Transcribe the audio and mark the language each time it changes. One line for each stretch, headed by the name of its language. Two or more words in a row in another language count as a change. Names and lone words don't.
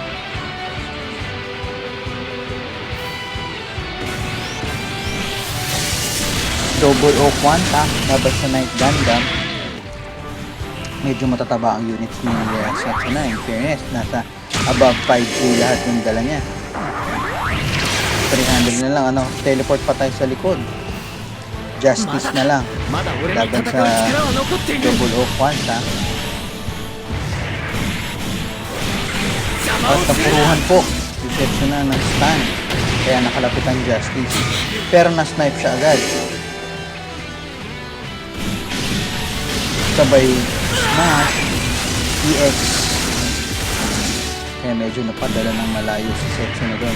Filipino: Double O Quanta laban sa Night Gundam. Medyo matataba ang units ni Setsuna.
English: In fairness,
Filipino: nasa above 5k lahat yung dala niya. 300 na lang, teleport pa tayo sa likod. Justice na lang.
Japanese: まだ俺の戦う
Filipino: Laban
Japanese: 力は
Filipino: sa
Japanese: 残っている
Filipino: Double O Quanta.
Japanese: 邪魔
Filipino: At
Japanese: をするな
Filipino: napuruhan po si Setsuna ng stun. Kaya nakalapit ang Justice. Pero na-snipe siya agad. Sabay smash, EX. Kaya medyo napadala ng malayo si Setsuna doon.